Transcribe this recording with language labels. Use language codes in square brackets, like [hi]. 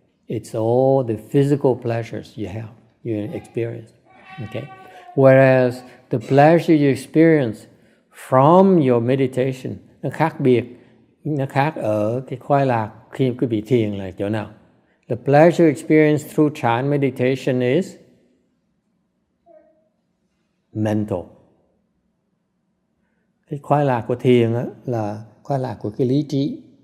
[en] It's all the physical pleasures you experience. Okay? Whereas the pleasure you experience from your meditation, [vi] nó khác biệt, nó khác ở cái khoái lạc khi quý vị thiền là chỗ nào? [en] The pleasure experienced through Chan meditation is mental. [vi] Cái khoái lạc của thiền là khoái lạc của cái lý trí.